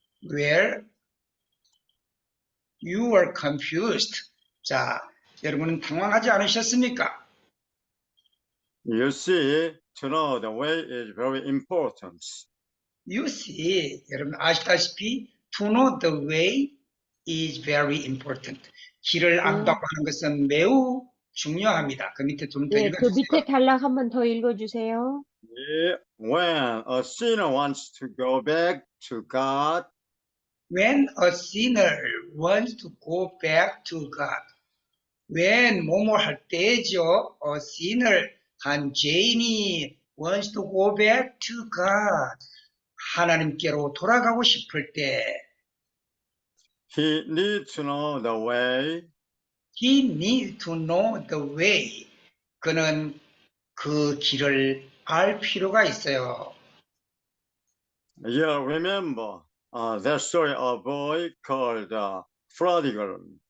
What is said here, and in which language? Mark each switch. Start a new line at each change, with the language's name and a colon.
English: Where you were confused.
Korean: 자, 여러분은 당황하지 않으셨습니까?
English: You see, to know the way is very important. You see,
Korean: 여러분 아시다시피
English: to know the way is very important.
Korean: 길을 안다고 하는 것은 매우 중요합니다. 그 밑에 좀 더 예, 그 읽어주세요. 밑에 단락 한 번 더 읽어주세요.
English: Yeah. When a sinner wants to go back to God, When a sinner wants to go back to God. When
Korean: 뭐뭐 할 때죠.
English: A sinner,
Korean: 한 죄인이
English: wants to go back to God.
Korean: 하나님께로 돌아가고 싶을 때
English: he needs to know the way. He needs to know the way.
Korean: 그는 그 길을 알 필요가 있어요.
English: You remember that story of a boy called Prodigal.